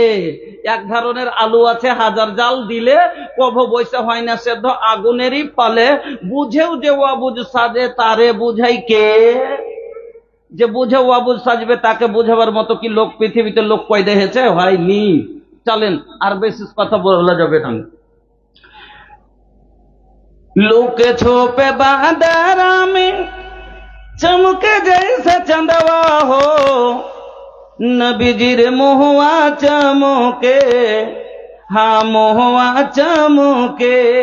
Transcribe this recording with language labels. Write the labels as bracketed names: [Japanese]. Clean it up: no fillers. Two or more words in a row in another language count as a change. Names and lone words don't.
[Bangla] এক ধরনের আলু আছে, হাজার জাল দিলে কভ বৈশা হয় না সেদ্ধ, আগুনেরই ফলে। বুঝেও যে অবুঝ সাজে, তারে বুঝাই কে? যে বুঝে অবুঝ সাজবে তাকে বুঝাবার মতো কি লোক পৃথিবীতে লোক পয়দা হয়েছে? হয়নি। চলেন, আর বেশি কথা বলা যাবে না। [Bhojpuri] लुके छुपे बादरा में चमके जैसे चंदवा हो, नबीजीर मुहवा चमके, हाँ मुहवा चमके।